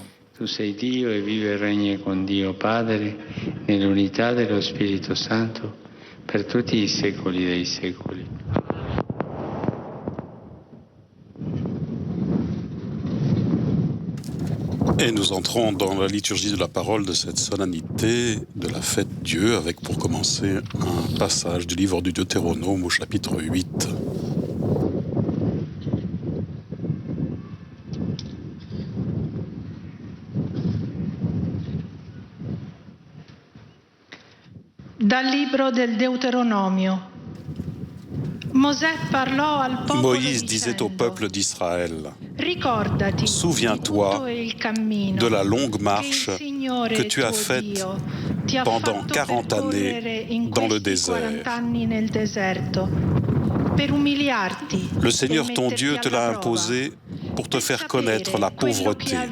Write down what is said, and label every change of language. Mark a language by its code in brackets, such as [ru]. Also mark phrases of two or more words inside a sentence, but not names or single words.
[it] Tu sei Dio e vive e regni con Dio Padre, nell'unità dello Spirito Santo, per tutti i secoli dei secoli. [fr] Et nous entrons dans la liturgie de la parole de cette solennité de la fête Dieu, avec pour commencer un passage du livre du Deutéronome au chapitre 8. [it] Dal libro del Deuteronomio. [fr] Moïse disait au peuple d'Israël: Souviens-toi de la longue marche que tu as faite pendant 40 années dans le désert. Le Seigneur ton Dieu te l'a imposé pour te faire connaître la pauvreté.